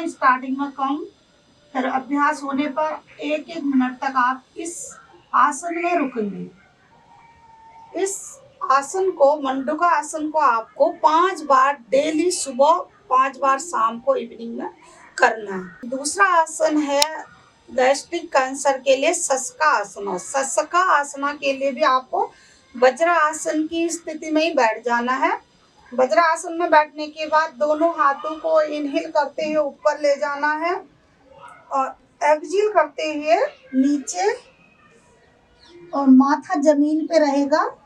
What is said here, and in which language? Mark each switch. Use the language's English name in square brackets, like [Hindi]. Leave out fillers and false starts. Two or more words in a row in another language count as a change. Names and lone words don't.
[Hindi] स्टार्टिंग में कम, फिर अभ्यास होने पर 1-1 मिनट तक आप इस आसन में रुकेंगे। इस आसन को, मंडूका आसन को आपको 5 बार डेली, सुबह 5 बार शाम को इवनिंग में करना है। दूसरा आसन है गैस्ट्रिक कैंसर के लिए सस्का आसना। सस्का आसना के लिए भी आपको वज्रासन की स्थिति में ही बैठ जाना है। वज्रासन में बैठने के बाद दोनों हाथों को इनहेल करते हुए ऊपर ले जाना है और एक्सहेल करते हुए नीचे, और माथा जमीन पे रहेगा।